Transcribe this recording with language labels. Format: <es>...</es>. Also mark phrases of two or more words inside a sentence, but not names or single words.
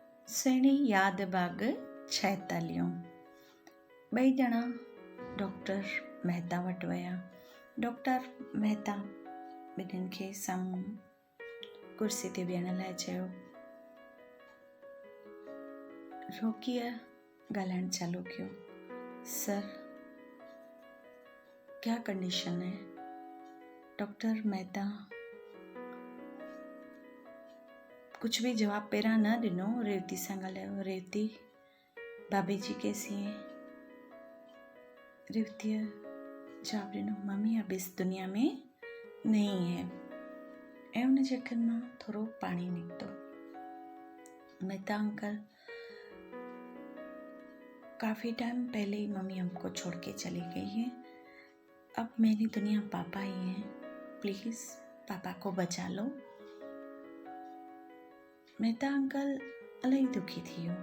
<sd>सेणी यादि बाग़ छैतालियूं। ॿई ॼणा डॉक्टर मेहता वटि विया। डॉक्टर मेहता ॿिन्हिनि खे साम्हूं कुर्सी ते विहण लाइ चयो। रोकीअ ॻाल्हाइण चालू कयो।</sd> <hi>सर, क्या कंडीशन है?</hi> <sd>डॉक्टर मेहता कुछ भी जवाब पहिरां न ॾिनो। रेवती सां ॻाल्हायो।</sd> <hi>रेवती, भाभी जी कैसी है?</hi> <sd>रेवतीअ जवाब ॾिनो,</sd> <hi>मम्मी अब इस दुनिया में नहीं है।</hi> <sd>ऐं उन जे अखियुनि मां थोरो पाणी निकितो।</sd> <hi>मेहता अंकल, काफ़ी टाइम पहले ही मम्मी हमको छोड़ के चली गई है। अब मेरी दुनिया पापा ही है। प्लीज़ पापा को बचा लो।</hi> <sd>मेहता अंकल इलाही दुखी थी वियो।</sd>